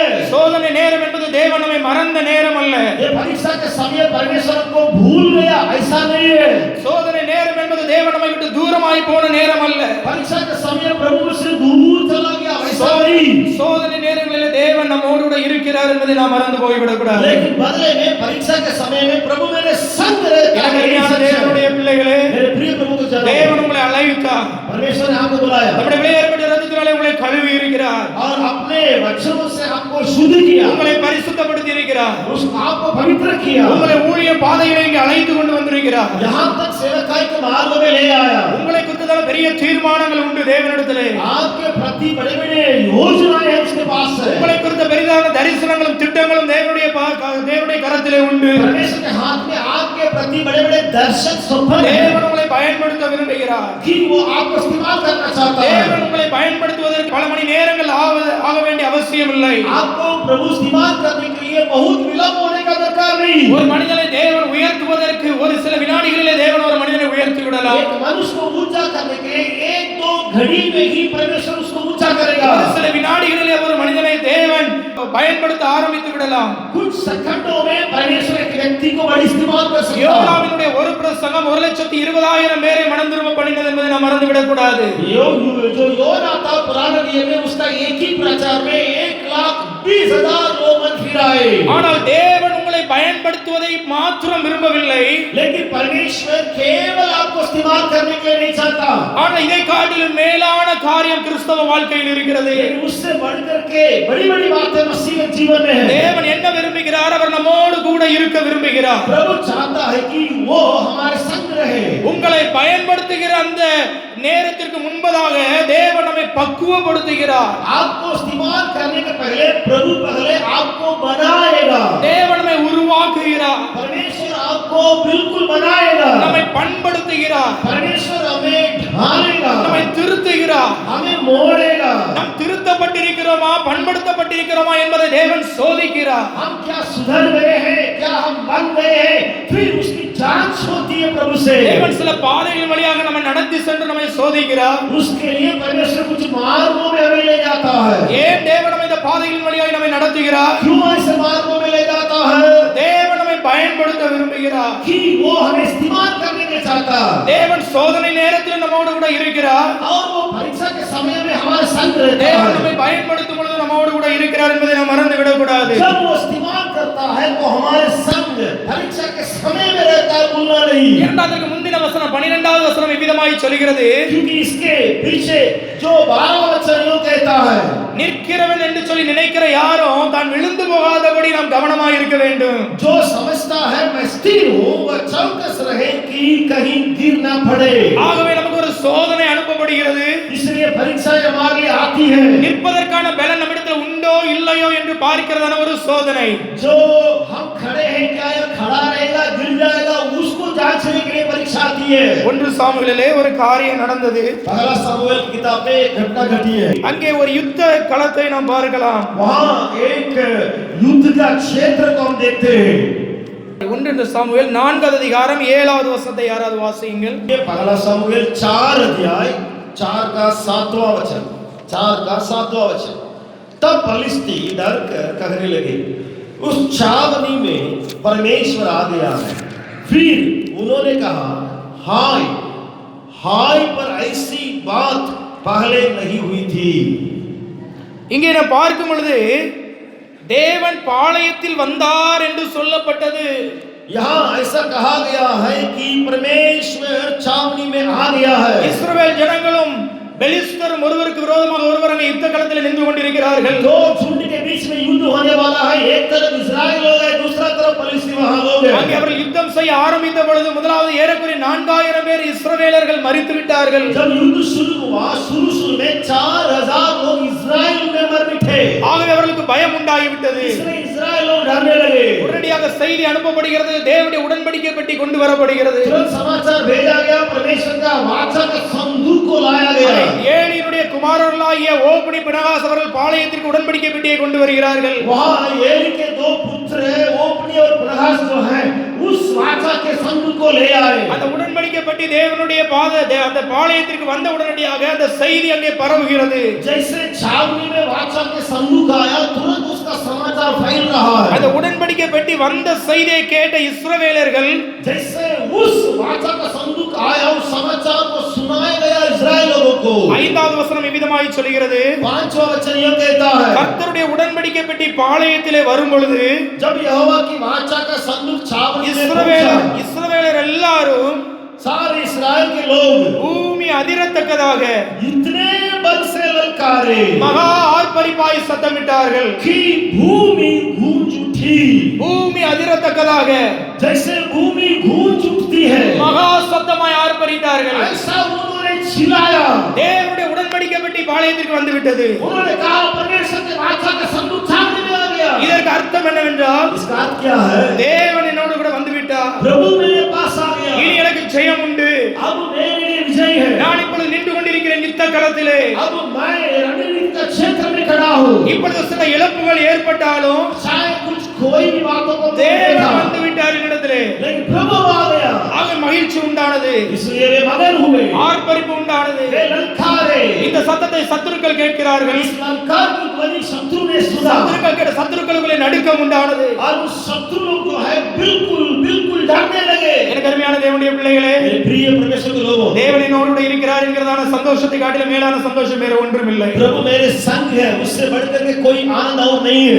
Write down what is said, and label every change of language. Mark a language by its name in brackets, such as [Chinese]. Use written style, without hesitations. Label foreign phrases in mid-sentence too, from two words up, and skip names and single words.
[Tamil] சோதனை நேரம் என்பது தேவன் நம்மை மறந்த நேரம் அல்ல. [Hindi] ये परीक्षा के समय परमेश्वर को भूल गया ऐसा नहीं है. [Tamil] சோதனை நேரம் என்பது தேவன் நம்மை விட்டு தூரமாய் போன நேரம் அல்ல. [Hindi] परीक्षा के समय प्रभु से दूर चला गया ऐसा नहीं. [Tamil] சோதனை நேரங்களில் தேவன் நம்மோடு கூட இருக்கிறார் என்பதை நாம் மறந்து போய்விடக் கூடாது. [Hindi] लेकिन बदले में परीक्षा के समय में प्रभु मेरे संग रहता है. [Tamil] தேவனுடைய பிள்ளைகளே, [Hindi] मेरे प्रिय प्रभु को जानो, [Tamil] தேவன் உங்களை அழைத்தார். [Hindi] परमेश्वर ने आपको बुलाया [Tamil] நம்முடைய விலையேறப்பட்ட இரத்தத்தினாலே உங்களை கழுவி இருக்கிறார். [Hindi] और अपने वचनों से आपको शुद्ध किया, [Tamil] உங்களை பரிசுத்தப்படுத்தி இருக்கிறார். [Hindi] उस आपको पवित्र किया, [Tamil] உங்களை ஊழிய பாதையிலே இங்கே அழைத்து கொண்டு வந்திருக்கிறார். [Hindi] यहाँ तक सेवकाई के मार्ग में ले आया. [Tamil] உங்களை குறித்ததான பெரிய தீர்மானங்கள் உண்டு தேவனிடத்திலே. [Hindi] आपके प्रति बड़े-बड़े योजनाएं हैं उसके पास है. [Tamil] உங்களை குறித்த பெரிதான தரிசனங்களும் திட்டங்களும் தேவனுடைய கரத்திலே உண்டு. [Hindi] परमेश्वर के हाथ में आपके प्रति बड़े-बड़े दर्शन सपने हैं. [Tamil] தேவன் உங்களை பயன்படுத்த விரும்புகிறார். [Hindi] कि वो आपको इस्तेमाल करना चाहता है. [Tamil] தேவன் உங்களை பயன்படுத்துவதற்கு பல மணி நேரங்கள் ஆக வேண்டிய அவசியம் இல்லை. [Hindi] आपको प्रभु इस्तेमाल करने के लिए बहुत विलंब होने का दरकार नहीं. [Tamil] ஒரு மனிதனை தேவன் உயர்த்துவதற்கு ஒரு சில வினாடிகளிலே தேவன் ஒரு மனிதனை உயர்த்தி விடலாம். [Hindi] एक मनुष्य को ऊंचा करने के लिए एक दो घड़ी में ही परमेश्वर उसको ऊंचा करेगा. [Tamil] ஒரு சில வினாடிகளிலே ஒரு மனிதனை தேவன் பயன்படுத்த ஆரம்பித்து விடலாம். [Hindi] कुछ सेकंडों में परमेश्वर एक व्यक्ति को बड़ी इस्तेमाल कर सकता है. [Tamil] யோனாவினுடைய ஒரு பிரசங்கம் 1,20,000 பேரை மனம் திரும்ப பண்ணினது என்பதை நாம் மறந்து விடக் கூடாது. [Hindi] जो योना था पुराने नियम में उसका एक ही प्रचार में 1,20,000 लोग मन फिराए. [Tamil] ஆனால் தேவன் உங்களை பயன்படுத்துவதை மாத்திரம் விரும்பவில்லை. [Hindi] लेकिन परमेश्वर केवल आपको इस्तेमाल करने के लिए नहीं चाहता. [Tamil] ஆனால் இதை காட்டிலும் மேலான காரியம் கிறிஸ்தவ வாழ்க்கையில் இருக்கிறது. [Hindi] उससे बढ़कर के बड़ी-बड़ी बातें मसीह के जीवन में है. [Tamil] தேவன் என்ன விரும்புகிறார்? அவர் நம்மோடு கூட இருக்க விரும்புகிறார். [Hindi] प्रभु चाहता है कि वो हमारे संग रहे. [Tamil] உங்களை பயன்படுத்துகிற அந்த நேரத்திற்கு முன்பதாக தேவன் நம்மை பக்குவப்படுத்துகிறார். [Hindi] आपको इस्तेमाल करने के पहले प्रभु पहले आपको बनाएगा. [Tamil] தேவன் நம்மை உருவாக்குகிறார். [Hindi] परमेश्वर आपको बिल्कुल बनाएगा. [Tamil] நம்மை பண்படுத்துகிறார். [Hindi] परमेश्वर हमें ढालेगा. [Tamil] நம்மை திருத்துகிறார். [Hindi] हमें मोड़ेगा. [Tamil] நாம் திருத்தப்பட்டிருக்கிறோமா பண்படுத்தப்பட்டிருக்கிறோமா என்பதை தேவன் சோதிக்கிறார். [Hindi] हम क्या सुधर गए हैं, क्या हम बन गए हैं, फिर उसकी जांच होती है प्रभु से. [Tamil] தேவன் சில பாதைகளின் வழியாக நம்மை நடத்தி சென்று நம்மை சோதிக்கிறார். [Hindi] उसके लिए परमेश्वर कुछ मार्गों में हमें ले जाता है. [Tamil] ஏன் தேவன் நம்மை இந்த பாதைகளின் வழியாக நம்மை நடத்துகிறார்? [Hindi] क्यों ऐसे मार्गों में ले जाता है? [Tamil] தேவன் நம்மை பயன்படுத்த விரும்புகிறார். [Hindi] कि वो हमें इस्तेमाल करने के चाहता. [Tamil] தேவன் சோதனை நேரத்தில் நம்மோடு கூட இருக்கிறார். [Hindi] और वो परीक्षा के समय में हमारे संग रहता [Tamil] தேவன் [Hindi] है. [Tamil] நம்மை பயன்படுத்தும் பொழுது நம்மோடு கூட இருக்கிறார் என்பதை நாம் மறந்து விடக்கூடாது. [Hindi] जब वो इस्तेमाल करता है वो हमारे संग परीक्षा के समय में रहता है, भूलना नहीं. [Tamil] இரண்டாவதுக்கு முந்தின வசனம் 12வது வசனம் இவ்விதமாய் சொல்கிறது, [Hindi] क्योंकि इसके पीछे जो 12वां वचन यूं कहता है, [Tamil] நிற்கிறவன் என்று சொல்லி நினைக்கிற யாரும் தான் விழுந்து போகாதபடி நாம் கவனமாய் இருக்க வேண்டும். [Hindi] जो समझता है मैं स्थिर हूं वह चौकस रहे कि कहीं गिर ना पड़े. [Tamil] ஆகவே நமக்கு ஒரு சோதனை அனுப்பப்படுகிறது. [Hindi] इसलिए परीक्षा हमारे लिए आती है. [Tamil] நிற்பதற்கான பலன் நம்மிடத்தில் உண்டோ இல்லையோ என்று பார்க்கிறதான ஒரு சோதனை. [Hindi] जो हम खड़े हैं क्या यह खड़ा रहेगा गिर जाएगा, उसको जांचने के लिए परीक्षा आती है. [Tamil] 1 சாமுவேலிலே ஒரு காரியம் நடந்தது. [Hindi] पहला सामुएल की किताब में एक घटना घटी है. [Tamil] அங்கே ஒரு யுத்த களத்தை நாம் பார்க்கலாம். [Hindi] वहां एक युद्ध का क्षेत्र को हम देखते हैं. [Tamil] 1 சாமுவேல் 4வது அதிகாரம் 7வது வசனத்தை யாராவது வாசியுங்கள். [Hindi] ये पहला सामुएल 4 अध्याय 4 का 7वां वचन. 4 का 7वां वचन. तब फलिस्ती डर कर कहने लगे, उस छावनी में परमेश्वर आ गया है. फिर उन्होंने कहा, हाय हाय, पर ऐसी बात पहले नहीं हुई थी. [Tamil] இங்கே நாம் பார்க்கும் பொழுது தேவன் பாளையத்தில் வந்தார் என்று சொல்லப்பட்டது. [Hindi] यहाँ ऐसा कहा गया है कि परमेश्वर छावनी में आ गया है. [Tamil] இஸ்ரவேல் ஜனங்களும் பெலிஸ்தரும் ஒருவருக்கு விரோதமாக ஒருவர் அங்கே யுத்த களத்தில் நின்று கொண்டிருக்கிறார்கள். [Hindi] दो झुंड के बीच में युद्ध होने वाला है. एक तरफ इस्राएल लोग है, दूसरा तरफ फलिस्ती वहां लोग हैं. [Tamil] அங்கே அவர்கள் யுத்தம் செய்ய ஆரம்பித்த பொழுது முதலாவது ஏறக்குறைய 4000 பேர் இஸ்ரவேலர்கள் மரித்து விட்டார்கள். [Hindi] जब युद्ध शुरू हुआ, शुरू में 4000 लोग इस्राएल में मर मिटे. [Tamil] ஆகவே அவர்களுக்கு பயம் உண்டாகிவிட்டது. [Hindi] इसलिए इस्राएल लोग डरने लगे. [Tamil] உடனடியாக செய்தி அனுப்பப்படுகிறது. தேவனுடைய உடன்படிக்கை பெட்டி கொண்டு வரப்படுகிறது. [Hindi] तुरंत समाचार भेजा गया, परमेश्वर का वाचा का संदूक को लाया गया. [Tamil] ஏலியினுடைய குமாரர்களாகிய ஓப்னி பினகாஸ் அவர்கள் பாளையத்திற்கு உடன்படிக்கை பெட்டியை கொண்டு வருகிறார்கள். [Hindi] वहां एली के दो पुत्र हैं, ओपनी और फिनहास जो हैं, उस वाचा के संदूक को ले आए. [Tamil] அந்த உடன்படிக்கை பெட்டி தேவனுடைய அந்த பாளையத்திற்கு வந்த உடனடியாக அந்த செய்தி அங்கே பரவுகிறது. [Hindi] जैसे छावनी में वाचा के संदूक आया, तुरंत उसका समाचार फैल रहा है. [Tamil] அந்த உடன்படிக்கை பெட்டி வந்த செய்தியை கேட்ட இஸ்ரவேலர்கள் [Hindi] जैसे उस वाचा का संदूक आया, उस समाचार को सुनाया गया इस्राएल लोगों को. [Tamil] 5வது வசனம் இவ்விதமாய் சொல்கிறது, [Hindi] 5वां वचन यह कहता है, [Tamil] கர்த்தருடைய உடன்படிக்கை பெட்டி பாளையத்திலே வரும் பொழுது [Hindi] जब यहोवा की वाचा का संदूक छावनी में पहुंचा, [Tamil] இஸ்ரவேலர் எல்லாரும் [Hindi] सारे इस्राएल के लोग [Tamil] பூமி அதிரத்தக்கதாக [Hindi] इतने बल से ललकारे [Tamil] மகா ஆர்ப்பரிப்பாய் சத்தமிட்டார்கள். [Hindi] कि भूमि गूंज उठी. [Tamil] பூமி அதிரத்தக்கதாக [Hindi] जैसे भूमि गूंज उठती है, [Tamil] மகா சத்தமாய் ஆர்ப்பரித்தார்கள். [Hindi] ऐसा उन्होंने चिल्लाया. [Tamil] தேவனுடைய உடன்படிக்கை பெட்டி பாளையத்திற்கு வந்து விட்டது. [Hindi] उन्होंने कहा, परमेश्वर के वाचा का संदूक छावनी में आ गया. [Tamil] இதற்கு அர்த்தம் என்னவென்றால், [Hindi] इसका अर्थ क्या है? [Tamil] தேவன் என்னோடு கூட வந்து விட்டார். [Hindi] प्रभु मेरे पास आ गया. [Tamil] இனி எனக்கு ஜெயம் உண்டு. [Hindi] अब मेरे लिए विजय है. [Tamil] நான் இப்பொழுது நின்று கொண்டிருக்கிறேன் யுத்த களத்திலே. [Hindi] अब मैं रणनीति का क्षेत्र में खड़ा हूँ. [Tamil] இப்பொழுது சில இழப்புகள் ஏற்பட்டாலும் [Hindi] शायद कुछ कोई भी बातों को [Tamil] தேவன் வந்து விட்டார் என்னிடத்திலே. [Hindi] लेकिन प्रभु आ गया. [Tamil] ஆக மகிழ்ச்சி உண்டானது. [Hindi] इसलिए वे मगन हुए, [Tamil] ஆர்ப்பரிப்பு உண்டானது. [Hindi] वे ललकारे. [Tamil] இந்த சத்தத்தை சத்துருக்கள் கேட்கிறார்கள். [Hindi] इस ललकार की ध्वनि शत्रु ने सुना. [Tamil] சத்துருக்களுக்குள்ளே நடுக்கம் உண்டானது. [Hindi] और उस शत्रु लोग जो है बिल्कुल बिल्कुल डरने लगे। [Tamil] எனக்கு அருமையான தேவனுடைய பிள்ளைகளே, [Hindi] मेरे प्रिय परमेश्वर के लोगों, [Tamil] தேவன் என்னோடு கூட இருக்கிறார் என்கிறதான சந்தோஷத்தை காட்டிலும் மேலான சந்தோஷம் வேற ஒன்றும் இல்லை. [Hindi] प्रभु मेरे संग है, उससे बढ़कर के कोई आनंद और नहीं है।